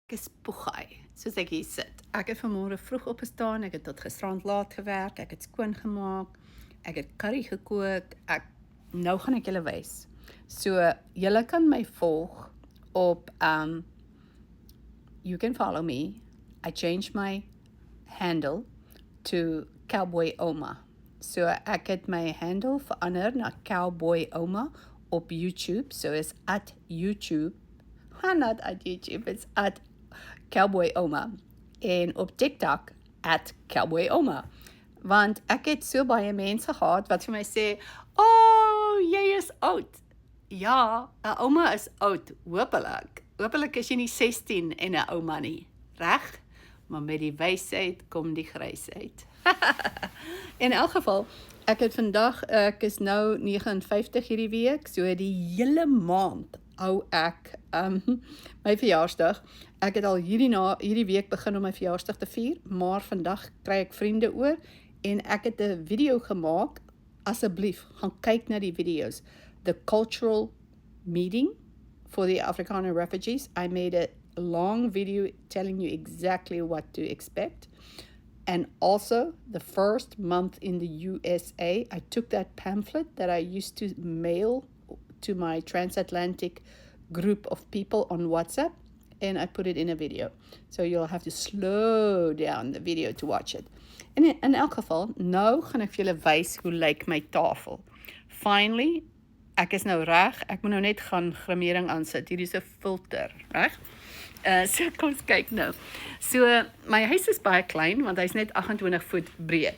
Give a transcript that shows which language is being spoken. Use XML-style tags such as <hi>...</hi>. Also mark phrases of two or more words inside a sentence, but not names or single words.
<af>Ek is poegaai, soos ek hier sit. Ek het vanmôre vroeg opgestaan, ek het tot gisterand laat gewerk, ek het skoon gemaak, ek het curry gekook, nou gaan ek julle wys. So, julle kan my volg op,</af> <en>you can follow me. I changed my handle to Cowboy Oma.</en> <af>So, ek het my handle verander na Cowboy Oma op YouTube.</af> <en>So, is at YouTube. Not at YouTube, it's at Cowboy Oma.</en> <af>En op TikTok, at Cowboy Oma. Want ek het so baie mense gehad wat vir my sê, oh, jy is oud. Ja, 'n ouma is oud, hopelik. Hopelik is jy nie 16 en 'n ouma nie, reg? Maar met die wysheid kom die grysheid. In elk geval, ek is nou 59 hierdie week, so die hele maand hou ek my verjaarsdag. Ek het al hierdie week begin om my verjaarsdag te vier, maar vandag kry ek vriende oor en ek het 'n video gemaak. Asseblief, gaan kyk na die video's.</af> <en>The cultural meeting for the Afrikaner refugees. I made a long video telling you exactly what to expect. And also, the first month in the USA, I took that pamphlet that I used to mail to my transatlantic group of people on WhatsApp, and I put it in a video. So you'll have to slow down the video to watch it.</en> <af>En in elk geval, nou gaan ek vir julle wys hoe lyk my tafel. Finally, ek is nou reg, ek moet nou net gaan grimering aansit. Hier is 'n filter, reg? So kom ons kyk nou. So my huis is baie klein want hy's net 28 voet breed.</af>